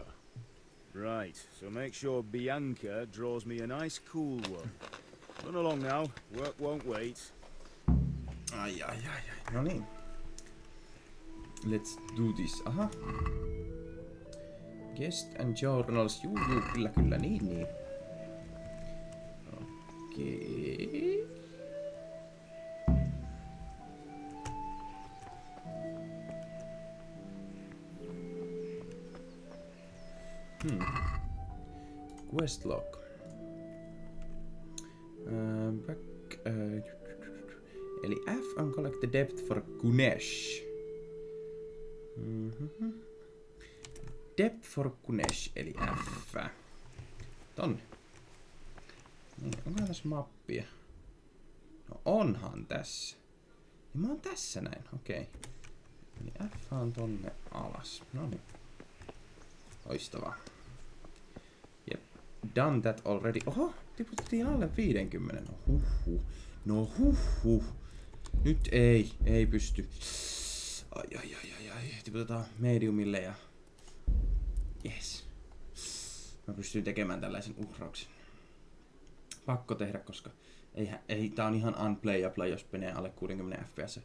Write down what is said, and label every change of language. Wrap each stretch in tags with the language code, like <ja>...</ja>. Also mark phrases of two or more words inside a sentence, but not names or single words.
<en>Right, so make sure Bianca draws me a nice cool one. Run along now, work won't wait.</en> <fi>Ai. No niin.</fi> <en>Let's do this.</en> <fi>Aha.</fi> <en>Guest and journals.</en> <fi>Juu, kyllä, niin. Okei.</fi> <en>Quest log.</en> <fi>Eli F on</fi> <en>collect the debt for Kunesh. Debt for Kunesh, eli F.</en> <fi>Tonne. Niin, onko tässä mappia? No onhan tässä. Niin mä oon tässä näin, okei. Eli F on tonne alas. Noniin. Loistavaa. Jep.</fi> <en>Done that already.</en> <fi>Oho, tiputtiin alle 50. No huhhuh. Nyt ei pysty. Ai. Tiputetaan mediumille ja...</fi> <en>Yes.</en> <fi>Mä pystyn tekemään tällaisen uhrauksen. Pakko tehdä, koska ei tää on ihan unplayable, jos menee alle 60 fps.</fi>